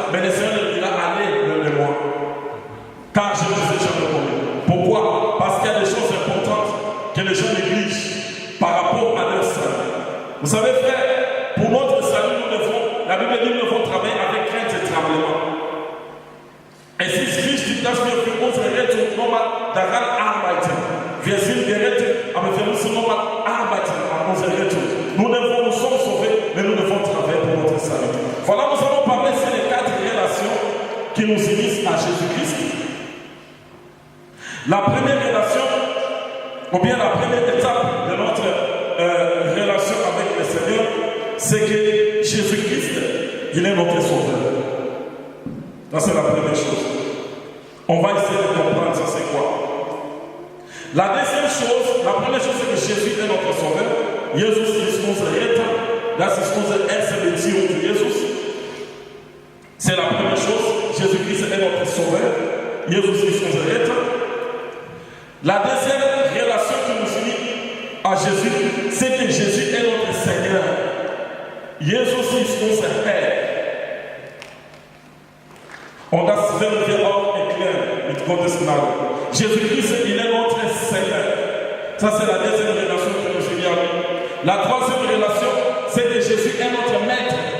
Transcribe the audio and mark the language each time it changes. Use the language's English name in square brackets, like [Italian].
[French] Mais le Seigneur leur dira, allez, venez-moi, car je ne vous ai jamais connu. Pourquoi? Parce qu'il y a des choses importantes que les gens négligent par rapport à leur salut. Vous savez, frère, pour notre salut, la Bible dit, nous devons travailler avec crainte et tremblement. [German] Es ist wichtig, dass wir für unsere Rettung nochmal daran arbeiten. Wir sind gerettet, aber wir müssen nochmal arbeiten an unserer Rettung. [French] Nous sommes sauvés, mais nous devons travailler pour notre salut. Voilà, nous allons parler sur les 4 relations qui nous unissent à Jésus-Christ. La première relation, ou bien la première étape de notre relation avec le Seigneur, c'est que Jésus-Christ, il est notre sauveur. Ça, c'est la première chose. On va essayer de comprendre ça, c'est quoi. La deuxième chose, la première chose, c'est que Jésus est notre sauveur. [German] Jesus ist unser Retter. Das ist unsere erste Beziehung zu Jesus. [French] C'est la première chose. Jésus-Christ est notre sauveur. [German] Jesus ist unser Retter. [French] La deuxième relation qui nous unit à Jésus, c'est que Jésus est notre Seigneur. [German] Jesus ist unser Herr. Und das werden wir auch erklären mit Gottes Gnade. [French] Jésus-Christ, il est notre Seigneur. Ça, c'est la deuxième relation que nous unit à lui. La troisième relation, c'est que Jésus est notre Maître.